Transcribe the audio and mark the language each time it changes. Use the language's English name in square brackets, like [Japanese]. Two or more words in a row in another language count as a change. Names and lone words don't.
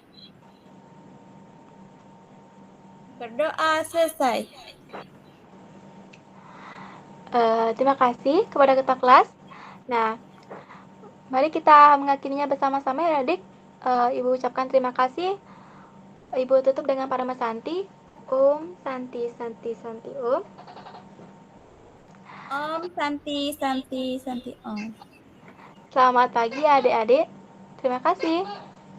[Indonesian] Berdoa selesai. Terima kasih kepada ketua kelas. Nah, mari kita mengakhirinya bersama-sama ya adik. Ibu ucapkan terima kasih. Ibu tutup dengan Parama Santi. [Sanskrit] Om Santi Santi Santi Om. Om Santi Santi Santi Om. [Indonesian] Selamat pagi adik-adik. Terima kasih.